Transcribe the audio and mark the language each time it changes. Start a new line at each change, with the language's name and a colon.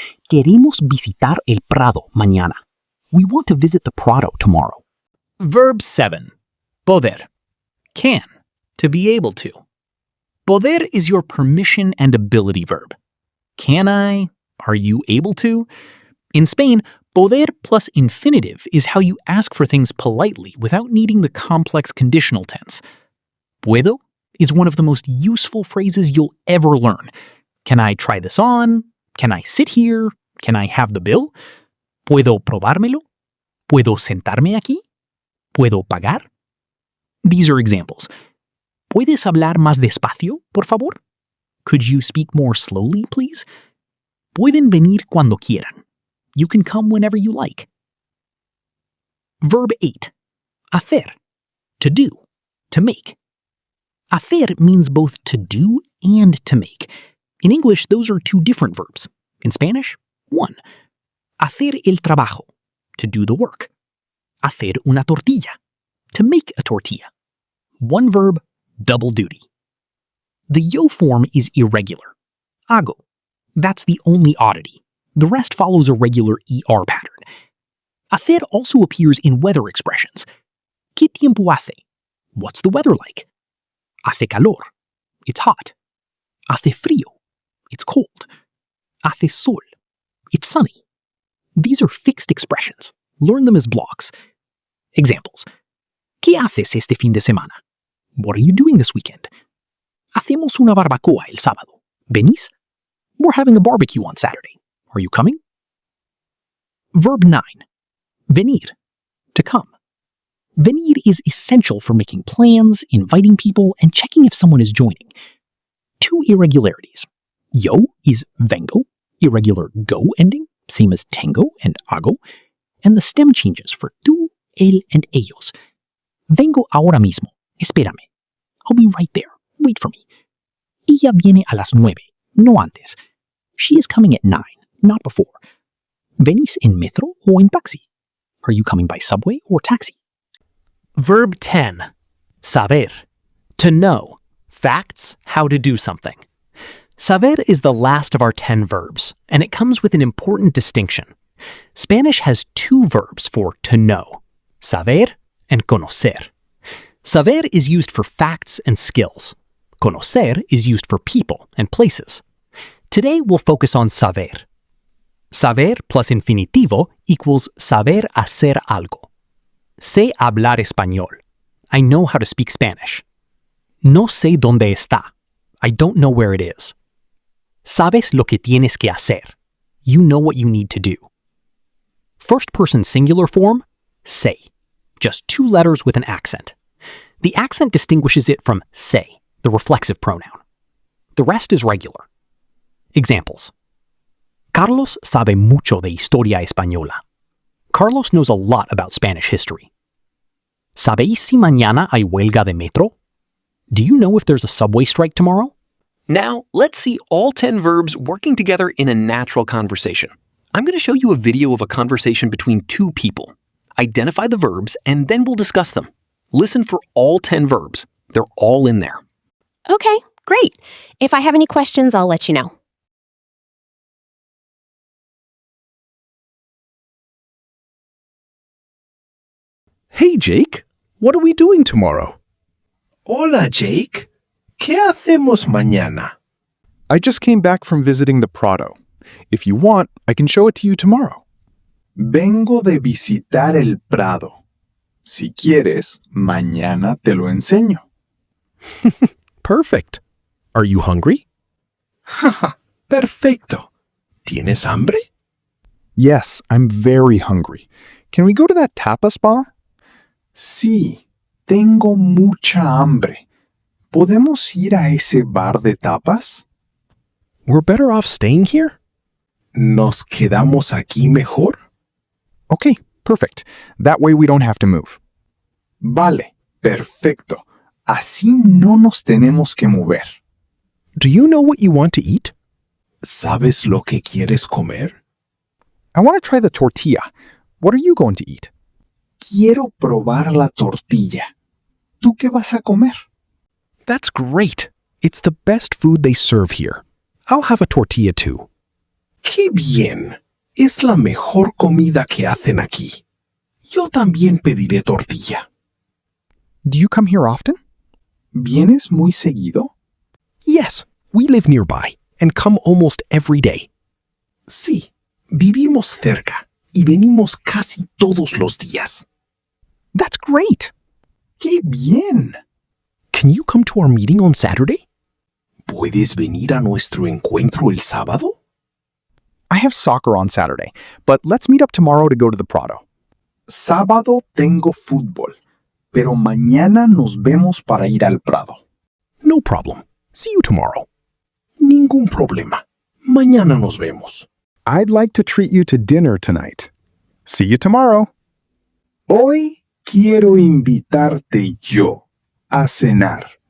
Spanish: Queremos visitar el Prado mañana.
English: We want to visit the Prado tomorrow. Verb 7. Poder. Can. To be able to. Poder is your permission and ability verb. Can I? Are you able to? In Spain, poder plus infinitive is how you ask for things politely without needing the complex conditional tense. Puedo is one of the most useful phrases you'll ever learn. Can I try this on? Can I sit here? Can I have the bill?
Spanish: ¿Puedo probármelo? ¿Puedo sentarme aquí? ¿Puedo pagar?
English: These are examples.
Spanish: ¿Puedes hablar más despacio, por favor?
English: Could you speak more slowly, please?
Spanish: Pueden venir cuando quieran.
English: You can come whenever you like. Verb 8. Hacer. To do. To make. Hacer means both to do and to make. In English, those are two different verbs. In Spanish, one.
Spanish: Hacer el trabajo.
English: To do the work.
Spanish: Hacer una tortilla.
English: To make a tortilla. One verb, double duty. The yo form is irregular. Hago. That's the only oddity. The rest follows a regular ER pattern. Hacer also appears in weather expressions.
Spanish: ¿Qué tiempo hace?
English: What's the weather like?
Spanish: Hace calor.
English: It's hot.
Spanish: Hace frío.
English: It's cold.
Spanish: Hace sol.
English: It's sunny. These are fixed expressions. Learn them as blocks. Examples.
Spanish: ¿Qué haces este fin de semana?
English: What are you doing this weekend?
Spanish: Hacemos una barbacoa el sábado. ¿Venís?
English: We're having a barbecue on Saturday. Are you coming? Verb 9. Venir. To come. Venir is essential for making plans, inviting people, and checking if someone is joining. Two irregularities. Yo is vengo, irregular go ending, same as tango and hago, and the stem changes for tú, él, and ellos.
Spanish: Vengo ahora mismo. Espérame.
English: I'll be right there. Wait for me.
Spanish: Ella viene a las 9, no antes.
English: She is coming at 9, not before.
Spanish: ¿Venís en metro o en taxi?
English: Are you coming by subway or taxi? Verb 10. Saber. To know. Facts, how to do something. Saber is the last of our 10 verbs, and it comes with an important distinction. Spanish has two verbs for to know, saber and conocer. Saber is used for facts and skills. Conocer is used for people and places. Today we'll focus on saber. Saber plus infinitivo equals saber hacer algo.
Spanish: Sé hablar español.
English: I know how to speak Spanish.
Spanish: No sé dónde está.
English: I don't know where it is.
Spanish: Sabes lo que tienes que hacer.
English: You know what you need to do. First person singular form, sé. Just two letters with an accent. The accent distinguishes it from sé, the reflexive pronoun. The rest is regular. Examples.
Spanish: Carlos sabe mucho de historia española.
English: Carlos knows a lot about Spanish history.
Spanish: ¿Sabéis si mañana hay huelga de metro?
English: Do you know if there's a subway strike tomorrow? Now, let's see all 10 verbs working together in a natural conversation. I'm going to show you a video of a conversation between two people. Identify the verbs, and then we'll discuss them. Listen for all 10 verbs. They're all in there. Okay, great. If I have any questions, I'll let you know. Hey, Jake. What are we doing tomorrow?
Spanish: Hola, Jake. ¿Qué hacemos mañana?
English: I just came back from visiting the Prado. If you want, I can show it to you tomorrow.
Spanish: Vengo de visitar el Prado. Si quieres, mañana te lo enseño.
English: Perfect. Are you hungry?
Spanish: Jaja, perfecto. ¿Tienes hambre?
English: Yes, I'm very hungry. Can we go to that tapas bar?
Spanish: Sí, tengo mucha hambre. ¿Podemos ir a ese bar de tapas?
English: We're better off staying here?
Spanish: ¿Nos quedamos aquí mejor?
English: Okay, perfect. That way we don't have to move.
Spanish: Vale, perfecto. Así no nos tenemos que mover.
English: Do you know what you want to eat?
Spanish: ¿Sabes lo que quieres comer?
English: I want to try the tortilla. What are you going to eat?
Spanish: Quiero probar la tortilla. ¿Tú qué vas a comer?
English: That's great. It's the best food they serve here. I'll have a tortilla too.
Spanish: ¡Qué bien! Es la mejor comida que hacen aquí. Yo también pediré tortilla.
English: Do you come here often?
Spanish: ¿Vienes muy seguido?
English: Yes, we live nearby and come almost every day.
Spanish: Sí, vivimos cerca y venimos casi todos los días.
English: That's great.
Spanish: ¡Qué bien!
English: Can you come to our meeting on Saturday?
Spanish: ¿Puedes venir a nuestro encuentro el sábado?
English: I have soccer on Saturday, but let's meet up tomorrow to go to the Prado.
Spanish: Sábado tengo fútbol, pero mañana nos vemos para ir al Prado.
English: No problem. See you tomorrow.
Spanish: Ningún problema. Mañana nos vemos.
English: I'd like to treat you to dinner tonight. See you tomorrow.
Spanish: Hoy quiero invitarte yo a cenar.